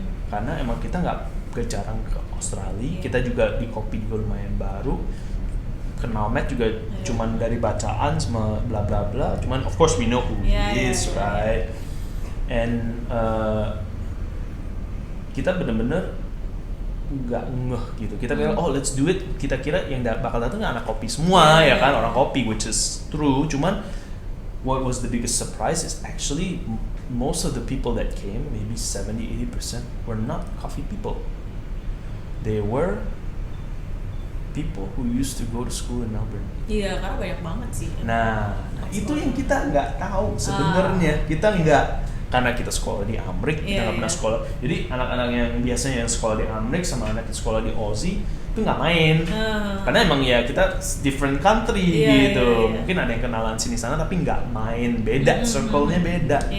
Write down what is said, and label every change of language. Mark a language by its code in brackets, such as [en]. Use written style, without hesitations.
[id] Karena emang kita nggak jarang ke Australia, kita juga di kopi juga lumayan baru. Kenal Matt juga cuman dari bacaan sama bla bla bla. [en] Cuman of course we know who he is, right? [id] And kita bener-bener nggak ngeh gitu. Kita kira [en] let's do it. [id] Kita kira yang bakal datang anak kopi semua ya kan, orang kopi, [en] which is true. Cuman what was the biggest surprise is actually most of the people that came, maybe 70-80%, were not coffee people. They were people who used to go to school in Melbourne. [id] Iya, karena banyak banget sih. Nah itu yang kita nggak tahu sebenarnya. Kita nggak, karena kita sekolah di Amrik, kita nggak pernah sekolah. Jadi anak-anak yang biasanya yang sekolah di Amrik sama anak yang sekolah di Aussie itu nggak main. Karena emang ya kita [en] different country [id] gitu. Mungkin ada yang kenalan sini sana tapi nggak main, beda, circle-nya beda.